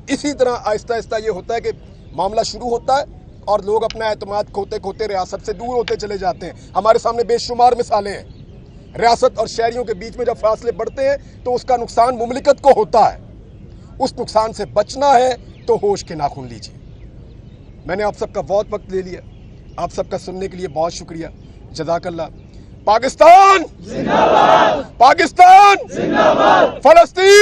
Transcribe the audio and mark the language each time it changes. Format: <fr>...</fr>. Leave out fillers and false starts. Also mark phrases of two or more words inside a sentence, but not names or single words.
<ur>اسی طرح آہستہ آہستہ یہ ہوتا ہے کہ معاملہ شروع ہوتا ہے اور لوگ اپنا اعتماد کھوتے کھوتے ریاست سے دور ہوتے چلے جاتے ہیں. ہمارے سامنے بےشمار مثالیں ہیں۔ ریاست اور شہریوں کے بیچ میں جب فاصلے بڑھتے ہیں تو اس کا نقصان مملکت کو ہوتا ہے. اس نقصان سے بچنا ہے تو ہوش کے ناخن لیجیے. میں نے آپ سب کا بہت وقت لے لیا، آپ سب کا سننے کے لیے بہت شکریہ.</ur> <ar>جزاک اللہ.</ar> <ur>پاکستان زندہ باد، پاکستان زندہ باد، فلسطین</ur>